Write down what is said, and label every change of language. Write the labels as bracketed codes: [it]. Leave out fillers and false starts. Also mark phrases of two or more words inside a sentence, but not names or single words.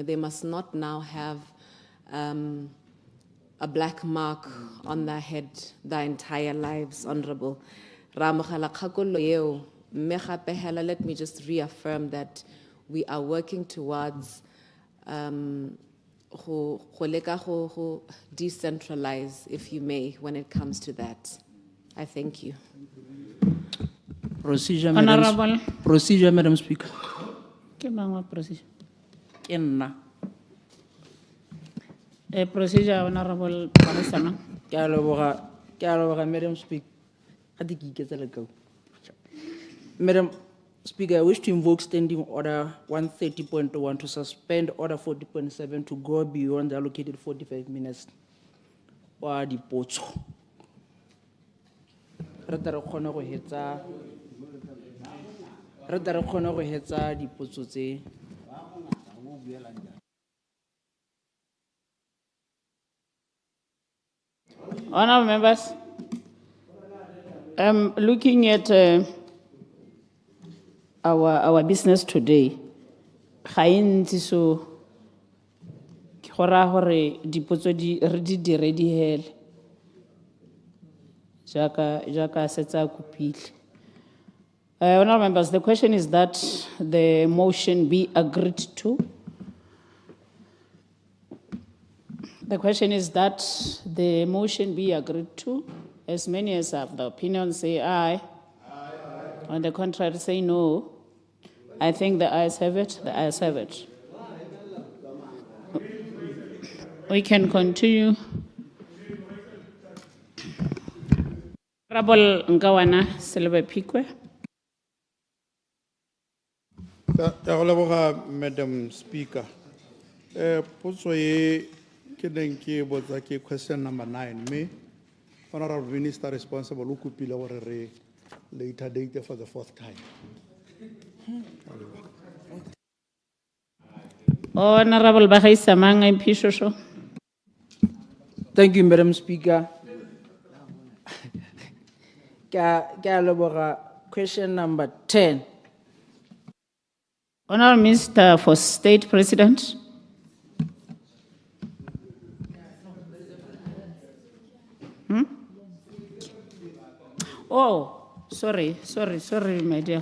[en] They must not now have a black mark on their head their entire lives, Honorable. [tn] Ra amogela kgakollo eo mme gape hela, [en] let me just reaffirm that we are working towards [tn] go leka go decentralize, [en] if you may, when it comes to that. I thank you. Procedure, Honorable. Procedure, Madam Speaker. [tn] Ke mang wa procedure? Ke nna. [en] Procedure, Honorable Parisana. [tn] Ke a leboga, [en] Madam Speaker. [tn] Ga di ke iketsa le kau. [en] Madam Speaker, I wish to invoke Standing Order 130.1 to suspend Order 40.7 to go beyond the allocated 45 minutes. [tn] Wa dipotso. Re tla re kgone go hetsa dipotso tse. [en] Honorable members, looking at our business today, [tn] ga e ntsi so ke go raya gore dipotso re di dire di hele jaaka setsa kopile. [en] Honorable members, the question is that the motion be agreed to. The question is that the motion be agreed to. As many as have the opinion say aye. On the contrary, say no. I think the ayes have it. The ayes have it. We can continue. Honorable Ngawana Selebe Pikwe. Madam Speaker. [tn] Potso ye ke neng ke botsa ke [en] question number 9 [tn] me [en] Honorable Minister responsible [tn] o kopile gore re [en] later date for the 4th time. Honorable Bagaisamang MP Shosho. Thank you, Madam Speaker. [tn] Ke a leboga, [en] question number 10. Honorable Minister for State President. Oh, sorry, my dear.